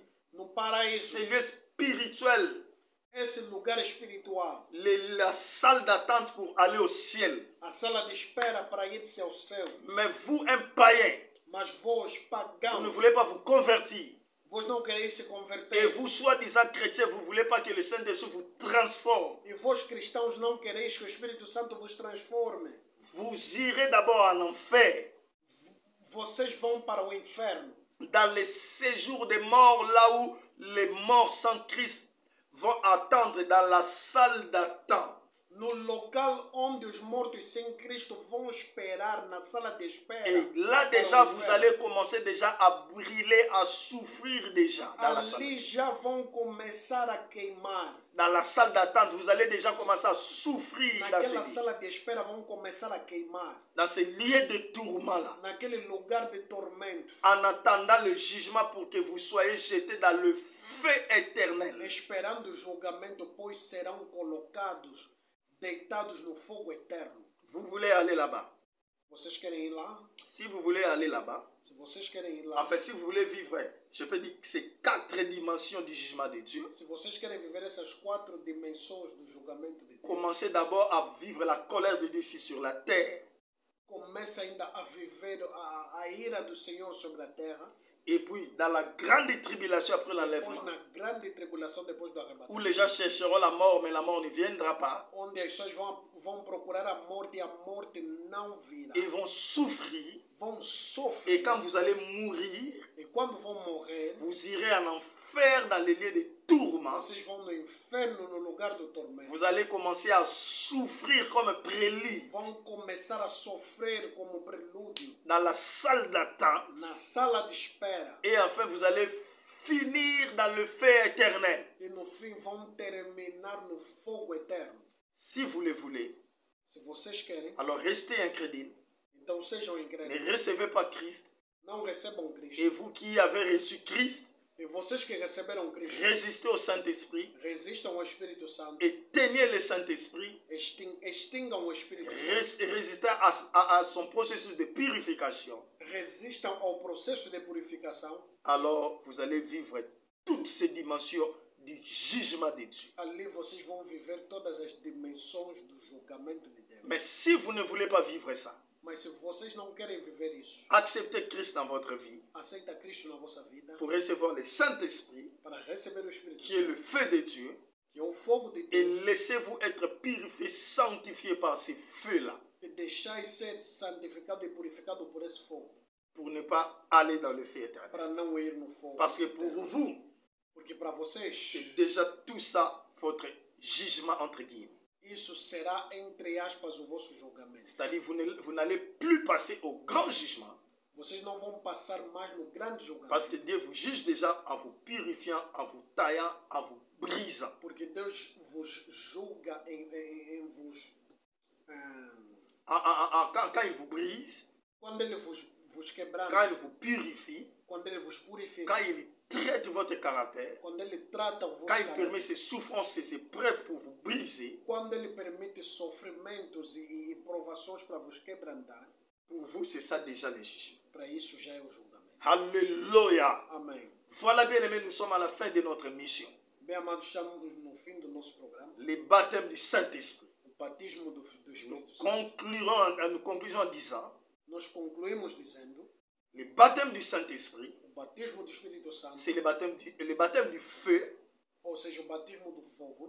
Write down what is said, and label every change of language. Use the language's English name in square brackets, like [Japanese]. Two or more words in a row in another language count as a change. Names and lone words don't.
[Portuguese] No paraíso. [French] Ce lieu spirituel. [Portuguese] Esse lugar espiritual. [French] La salle d'attente pour aller au ciel. [Portuguese] A sala de espera para ir-se ao céu. [French] Mais vous, un païen, [Portuguese] Mas vós, [French] vous ne [Portuguese] pagãos, [French] voulez pas vous convertir. [Portuguese] vós não quereis se [French] Et [Portuguese] converter. [French] vous, soi-disant chrétiens, vous ne voulez pas que le Saint-Esprit vous transforme. [Portuguese] E vós, cristãos, não quereis que o Espírito Santo vos transforme. [French] Vous irez d'abord en enfer, [Portuguese] Vocês vão para o inferno. [French] dans le séjour des morts, là où les morts sans Christ vont attendre, dans la salle d'attente. [Portuguese] No local onde os mortos sem Cristo vão esperar, na sala de espera. [French] Et là déjà, vous allez commencer déjà à brûler, à souffrir déjà dans la salle. [Portuguese] Ali já vão começar a queimar. [French] Dans la salle d'attente, vous allez déjà commencer à souffrir dans [Portuguese] Naquela [French] ce, [Portuguese] sala de espera vão começar a queimar. [French] dans ce lieu de tourment-là. [Portuguese] Naquele lugar de tormento. [French] En attendant le jugement pour que vous soyez jetés dans le feu éternel. [Portuguese] Esperando o julgamento, pois serão colocados, deitados no fogo eterno. [French] Vous voulez aller là-bas. [Portuguese] Vocês querem ir lá? [French] Si vous voulez aller là-bas, [Portuguese] Se vocês querem ir lá. [French] enfin si vous voulez vivre, je peux dire que c'est 4 dimensions du jugement de Dieu. [Portuguese] Se vocês querem viver essas 4 dimensões do julgamento de Deus, [French] Commencez d'abord à vivre la colère de Dieu ici sur la terre. [Portuguese] comece ainda a viver a ira do Senhor sobre a terra. [French] Et puis dans la grande tribulation après [Portuguese] Depois [French] l'enlèvement, [Portuguese] na grande tribulação, depois do [French] où [Portuguese] arrebatamento, [French] les gens chercheront la mort, mais la mort ne viendra pas. [Portuguese] onde as pessoas vão procurar a morte e a morte não virá. [French] Ils vont souffrir. [Portuguese] Vão sofrer. [French] Et quand vous allez mourir, [Portuguese] E quando vão morrer, [French] vous irez en enfer dans les lieux de tourment. [Portuguese] vocês vão no inferno, no lugar do tormento. [French] Vous allez commencer à souffrir comme prélude [Portuguese] Vão começar a sofrer como prelúdio [French] dans la salle d'attente. [Portuguese] na sala de espera. [French] Et enfin, vous allez finir dans le feu éternel. [Portuguese] E no fim vão terminar no fogo eterno. [French] Si vous le voulez, [Portuguese] Se vocês querem, [French] alors restez incrédule. [Portuguese] então sejam [French] Ne [Portuguese] incrédulos. [French] recevez pas Christ. [Portuguese] Não recebam Cristo. [French] Et vous qui avez reçu Christ, [Portuguese] E vocês que receberam Cristo, [French] résistez au Saint-Esprit [Portuguese] resistam ao Espírito Santo. [French] et tenez le Saint-Esprit. [Portuguese] Extingam o Espírito Santo. [French] Résistez à son processus de purification. [Portuguese] Resistam ao processo de purificação. [French] Alors vous allez vivre toutes ces dimensions du jugement de Dieu. [Portuguese] Ali vocês vão viver todas as dimensões do julgamento de Deus. [French] Mais si vous ne voulez pas vivre ça, [Portuguese] Mas se vocês não querem viver isso, [French] acceptez Christ dans votre vie [Portuguese] aceita Cristo na vossa vida [French] pour recevoir le Saint-Esprit, [Portuguese] para receber o Espírito [French] qui est [Portuguese] Santo, [French] le feu de Dieu, [Portuguese] que é o fogo de [French] et [Portuguese] Deus, [French] laissez-vous être purifié, sanctifié par ces feux-là, [Portuguese] e deixai ser santificado e purificado por esse fogo, [French] pour ne pas aller dans le feu éternel. [Portuguese] para não ir no fogo. [French] Parce que pour [Portuguese] eterno. [French] vous, [Portuguese] Porque para vocês, [French] c'est déjà tout ça votre jugement entre guillemets. [Portuguese] isso será, entre aspas, o vosso julgamento. [French] C'est-à-dire vous n'allez plus passer au grand jugement, [Portuguese] Vocês não vão passar mais no grande julgamento. [French] parce que Dieu vous juge déjà en vous purifiant, en vous taillant, en vous brisant. [Portuguese] Porque Deus vos julga em vos... [French] Quand il vous brise, [Portuguese] Quando Ele vos [French] quand [Portuguese] quebranta, [French] il vous purifie, [Portuguese] quando poder vos purificar. [French] quand il traite votre caractère, [Portuguese] Quando Ele trata o vosso [French] quand il [Portuguese] caráter. [French] permet ces souffrances, ces épreuves pour vous briser, [Portuguese] Quando Ele permite sofrimentos e provações para vos quebrantar. [French] pour vous, c'est ça déjà le jugement. [Portuguese] Para isso já é o julgamento. [French] Alléluia. [Portuguese] Amém. [French] Voilà, bien aimés, nous sommes à la fin de notre mission. [Portuguese] Bem, amados, estamos no fim do nosso programa. [French] Le baptême du Saint-Esprit. [Portuguese] O batismo do [French] Nous [Portuguese] Espírito Santo. [French] concluons en disant, [Portuguese] Nós concluímos dizendo: [French] le baptême du Saint-Esprit, [Portuguese] o batismo do Espírito Santo, [French] c'est le baptême du feu, [Portuguese] ou seja, o batismo do fogo,